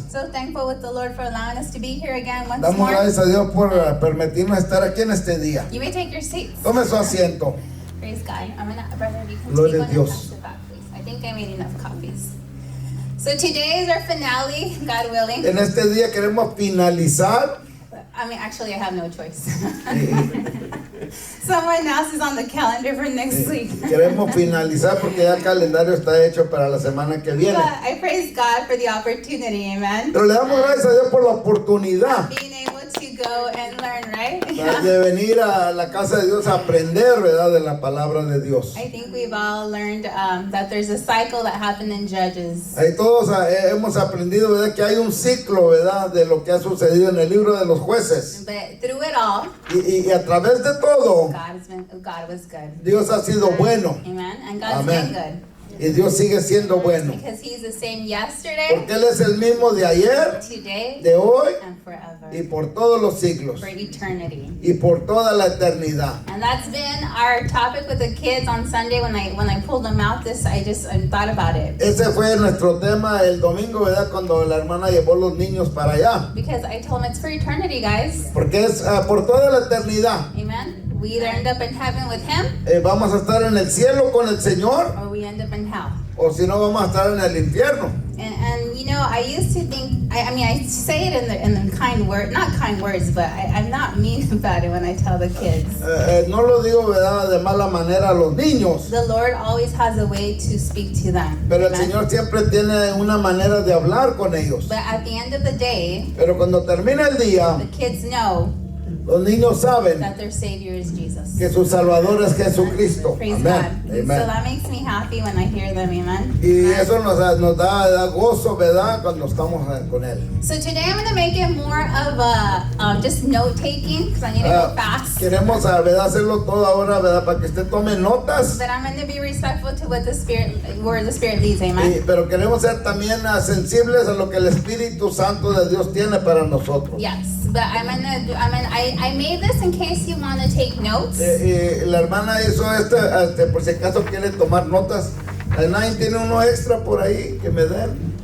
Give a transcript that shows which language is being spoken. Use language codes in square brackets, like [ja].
[en] So thankful with the Lord for allowing us to be here again once [es] Damos [en] more. [es] gracias a Dios por permitirnos estar aquí en este día. [en] You may take your seats. [es] Tome su asiento. [en] Praise God. I'm gonna, brother, you can [es] Gloria [en] take [es] a [en] one [es] Dios. [en] and pass it back, please. I think I made enough copies. So today is our finale, God willing. [es] En este día queremos finalizar. [en] I mean, actually, I have no choice. Someone else is on the calendar for next week. [es] Queremos finalizar porque ya el calendario está hecho para la semana que viene. [en] But I praise God for the opportunity, amen. [es] Pero le damos gracias a Dios por la oportunidad [en] Being able to go and learn, right? [es] de venir a la casa de Dios a aprender, ¿verdad? De la palabra de Dios. [en] I think we've all learned that there's a cycle that happened in Judges. [es] Ahí todos hemos aprendido, ¿verdad? Que hay un ciclo, ¿verdad? De lo que ha sucedido en el libro de los jueces. [en] But through it all, [es] Y a través de todo, [en] God was good. [es] Dios ha sido bueno. [en] Amen. And God's [es] Amén. [en] been good. [es] Y Dios sigue siendo bueno. [en] Because He's the same yesterday, [es] Porque Él es el mismo de ayer, [en] today, [es] de hoy [en] and forever. [es] y por todos los siglos. [en] For eternity. [es] Y por toda la eternidad. [en] And that's been our topic with the kids on Sunday. When I pulled them out, I thought about it. [es] Ese fue nuestro tema el domingo, ¿verdad? Cuando la hermana llevó los niños para allá. [en] Because I told them it's for eternity, guys. [es] Porque es por toda la eternidad. [en] Amen. We either end up in heaven with Him, [es] Vamos a estar en el cielo con el Señor, [en] or we end up in hell. [es] o si no vamos a estar en el infierno. [en] And you know, I used to think I mean, I say it in the kind word, not kind words, but I'm not mean about it when I tell the kids. [es] No lo digo, ¿verdad?, de mala manera a los niños. [en] The Lord always has a way to speak to them. [es] Pero el [en] Amen? [es] Señor siempre tiene una manera de hablar con ellos. [en] But at the end of the day, [es] Pero cuando termina el día, [en] the kids know [es] los niños saben [en] that their Savior is Jesus. [es] que su Salvador es Jesucristo. [en] Praise [es] Amén. [en] God. So [es] Amén. [en] that makes me happy when I hear them. Amen. [es] Y eso nos da gozo, ¿verdad?, cuando estamos con Él. [en] So today I'm going to make it more of a just note taking because I need to go fast. [es] Queremos, ¿verdad?, hacerlo todo ahora, ¿verdad?, para que usted tome notas. [en] But I'm going to be respectful to what the Spirit, where the Spirit leads. Amen. [es] Pero queremos ser también sensibles a lo que el Espíritu Santo de Dios tiene para nosotros. [en] Yes, but I made this in case you want to take notes. [es] La hermana hizo por si acaso quiere tomar notas. ¿Nadie tiene uno extra por ahí que me den?